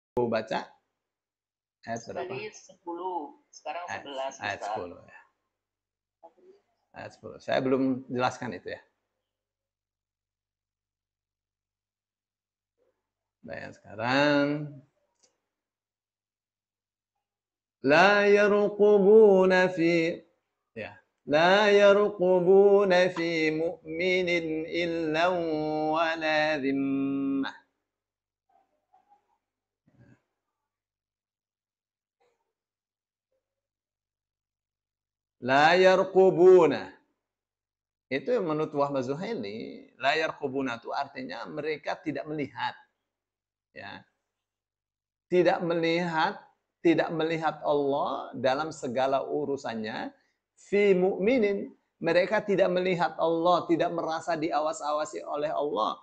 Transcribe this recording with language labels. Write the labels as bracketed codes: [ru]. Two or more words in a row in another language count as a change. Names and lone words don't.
[id] baca ayat berapa? Tadi 10, sekarang 11. Ayat 10 ya. Ayat 10. Saya belum jelaskan itu ya. Baik, sekarang [ar] لا يرقبون في [id] ya. [ar] لا يرقبون في مؤمن إلا ولا ذمة. لا يرقبون. [id] Itu menurut Wahbah Zuhaili, [ar] لا يرقبون [id] itu artinya mereka tidak melihat. Ya. Tidak melihat Allah dalam segala urusannya. [ar] في مؤمن, [id] mereka tidak melihat Allah, tidak merasa diawas-awasi oleh Allah.